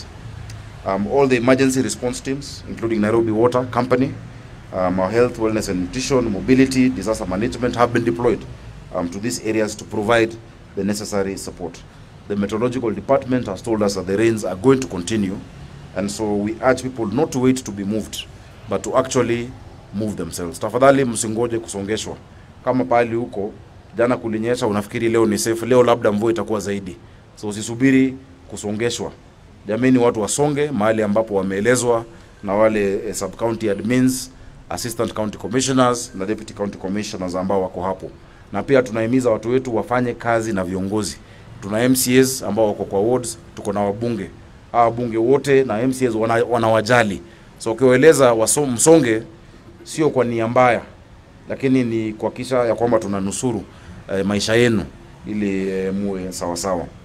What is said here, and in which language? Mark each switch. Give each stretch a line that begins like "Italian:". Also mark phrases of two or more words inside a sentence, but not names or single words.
English: All the emergency response teams, including Nairobi Water Company, our health, wellness and nutrition, mobility, disaster management, have been deployed to these areas to provide the necessary support. The meteorological department has told us that the rains are going to continue, and so we urge people not to wait to be moved, but to actually move themselves.
Swahili: Tafadhali msingoje kusongeshwa. Kama pali huko, jana kulinyesha, unafikiri leo ni safe, leo labda mvua itakuwa zaidi. So usisubiri kusongeshwa. Jameni, watu wasonge mahali ambapo wameelezwa na wale
English: sub-county admins, assistant county commissioners
Swahili: na
English: deputy county commissioners
Swahili: ambao wako hapo. Na pia tunahimiza watu wetu wafanye kazi na viongozi. Tuna MCAs ambao wako kwa wards, tuko na wabunge. Wabunge wote na MCAs wanawajali. So ukiwaeleza msonge, sio kwa nia mbaya, lakini ni kuhakikisha ya kwamba tunanusuru maisha yenu ili muwe sawa sawa.